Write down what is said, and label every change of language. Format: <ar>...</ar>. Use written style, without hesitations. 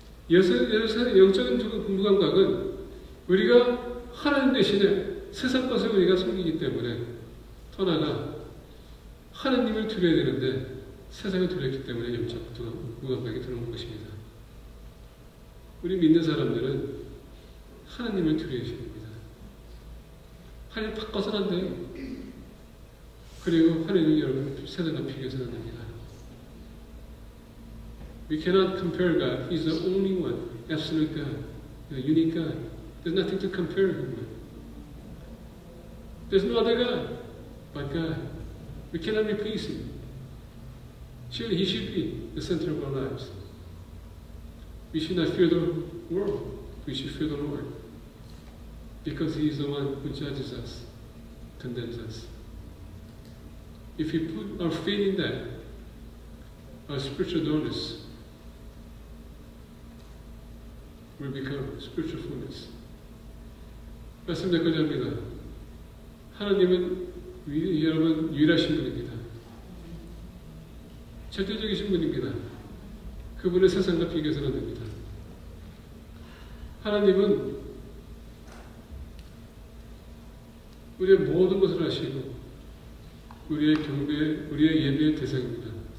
<ko>영적인 무감각은 우리가 하나님 대신에 세상 것을 우리가 섬기기 때문에 더 나아가 하나님을 두려야 되는데 세상을 두렵기 때문에 영적 무감각이 들어오는 것입니다. 우리 믿는 사람들은 하나님을 두려워해야 됩니다. 하나님 바꿔서는 안 돼요. 그리고 하나님은 여러분 세상과 비교해서는 안 됩니다.</ko> <en>We cannot compare God. He's the only one, absolute God, the unique God. There's nothing to compare Him with. There's no other God but God. We cannot replace Him. He should be the center of our lives. We should not fear the world. We should fear the Lord. Because He is the one who judges us, condemns us. If we put our faith in that, our spiritual dullness will become spiritual fullness.</en> <ko>말씀 여기까지 합니다. 하나님은 여러분 유일하신 분입니다. 절대적이신 분입니다. 그분의 세상과 비교해서는 안 됩니다. 하나님은 우리의 모든 것을 아시고 우리의 경배, 우리의 예배의 대상입니다.</ko>